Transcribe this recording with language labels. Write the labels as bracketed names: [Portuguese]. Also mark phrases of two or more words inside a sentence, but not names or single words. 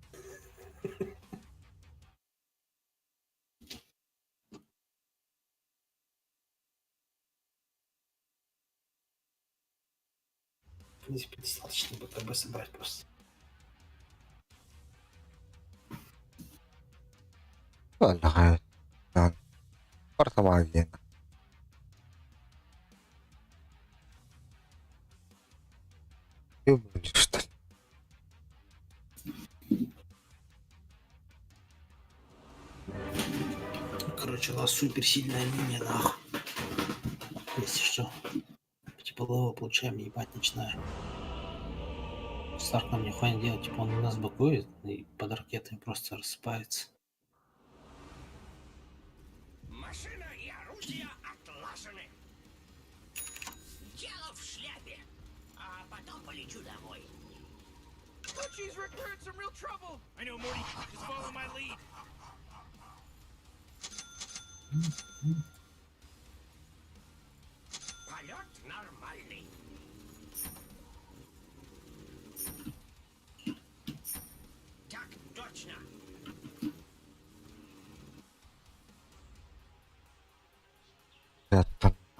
[Russian] В принципе, достаточно БКБ собрать просто. [Arabic] والله يعني فرصة معينة. يبقى جدا. [Russian] Короче, у нас супер сильная линия, нахуй. Если что. Теплового получаем, ебать начинаем. Старк нам нихуя не делать, типа он у нас бакует и под ракетами просто рассыпается. Машина и оружие отлажены. Дело в шляпе. А потом полечу домой. [English] Butchie's recruiting some real trouble. I know, Morty. Just follow my lead. [Russian] Полет нормальный. Так точно. Это